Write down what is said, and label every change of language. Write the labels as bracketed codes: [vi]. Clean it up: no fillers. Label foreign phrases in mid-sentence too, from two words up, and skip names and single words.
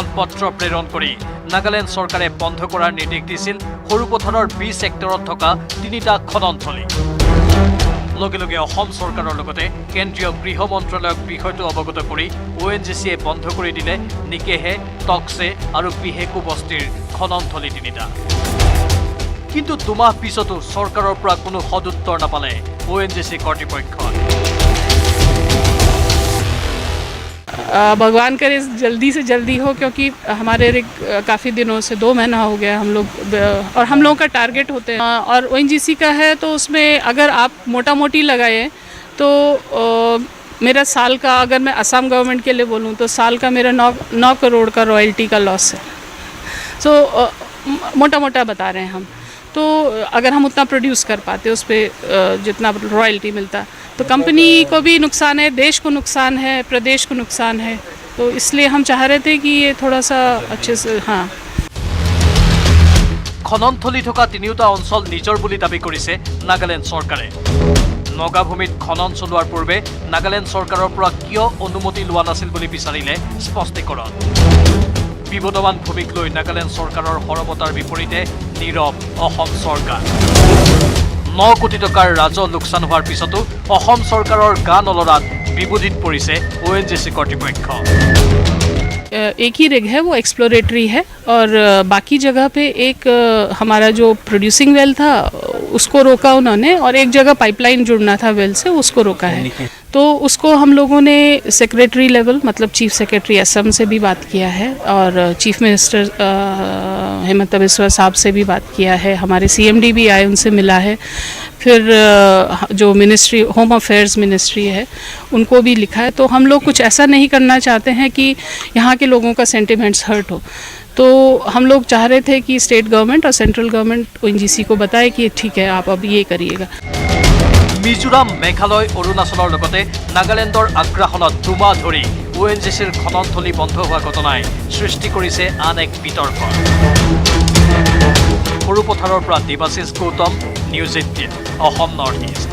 [as] পত্ৰ প্ৰেৰণ কৰি নাগালেণ্ড চৰকাৰে বন্ধ কৰাৰ নিৰ্দেশ দিছিল সৰুপথাৰৰ 20 হেক্টৰত থকা তিনিটা খননথলী লগে লগে অসম চৰকাৰৰ লগতে কেন্দ্ৰীয় গৃহ মন্ত্ৰালয়ক বিষয়টো অৱগত কৰি ONGCয়ে বন্ধ কৰি দিলে নিকেহে টকছে আৰু বিহেকু বস্তিৰ খননথলী তিনিটা কিন্তু দুমাহ পিছতো চৰকাৰৰ পৰা কোনো সদুত্তৰ নাপালে ONGC কৰ্তৃপক্ষই [hi] भगवान करे जल्दी से जल्दी हो क्योंकि हमारे काफ़ी दिनों से 2 महीना हो गया हम लोग और हम लोगों का टारगेट होते हैं और ONGC का है तो उसमें अगर आप मोटा मोटी लगाए तो मेरा साल का अगर मैं असम गवर्नमेंट के लिए बोलूँ तो साल का मेरा 9 करोड़ का रॉयल्टी का लॉस है सो मोटा मोटा बता रहे हैं हम तो अगर हम उतना प्रोड्यूस कर पाते उस पर जितना रॉयल्टी मिलता तो कंपनी को भी नुकसान है देश को नुकसान है प्रदेश को नुकसान है तो इसलिए हम चाह रहे थे कि ये थोड़ा सा अच्छे से हाँ [as] খননথলী থকা তিনিওটা অঞ্চল নিজৰ বুলি দাবী কৰিছে নাগালেণ্ড চৰকাৰে নগা ভূমিত খনন চলোৱাৰ পূৰ্বে নাগালেণ্ড চৰকাৰৰ পৰা কিয় অনুমতি লোৱা নাছিল বুলি বিচাৰিলে স্পষ্টীকৰণ। বিবদমান ভূমিক লৈ নাগালেণ্ড চৰকাৰৰ সৰবতাৰ বিপৰীতে নীৰৱ অসম চৰকাৰ। 9 কোটি টকাৰ ৰাজহ লোকচান হোৱাৰ পিছতো অসম চৰকাৰৰ গা নলৰাত বিবুধিত পৰিছে ONGC কৰ্তৃপক্ষ। [hi] एक ही रिग है वो एक्सप्लोरेटरी है और बाकी जगह पे एक हमारा जो [en] producing well [hi] था उसको रोका उन्होंने और एक जगह पाइपलाइन जुड़ना था वेल से उसको रोका है। तो उसको हम लोगों ने [en] secretary level [hi] मतलब [en] chief secretary [hi] असम से भी बात किया है और [en] chief minister [hi] हेमंत बिस्वा साहब से भी बात किया है। हमारे CMD भी आए उनसे मिला है। फिर जो [en] ministry home affairs ministry [hi] है उनको भी लिखा है। तो हम लोग कुछ ऐसा नहीं करना चाहते हैं कि यहाँ के लोगों का [en] sentiments hurt [hi] हो। तो हम लोग चाह रहे थे कि [en] state government [hi] और [en] central government [hi] ONGC को बताए कि ठीक है आप अब ये करिएगा। [as] মিজোৰাম, মেঘালয়, অৰুণাচলৰ লগতে নাগালেণ্ডৰ আগ্ৰাসনত দুমাহ ধৰি ONGCৰ খননথলী বন্ধ হোৱা ঘটনাই সৃষ্টি কৰিছে আন এক বিতৰ্ক। সৰুপথাৰৰ পৰা দেৱাশিষ গৌতম, নিউজ 18 অসম নৰ্থ ইষ্ট।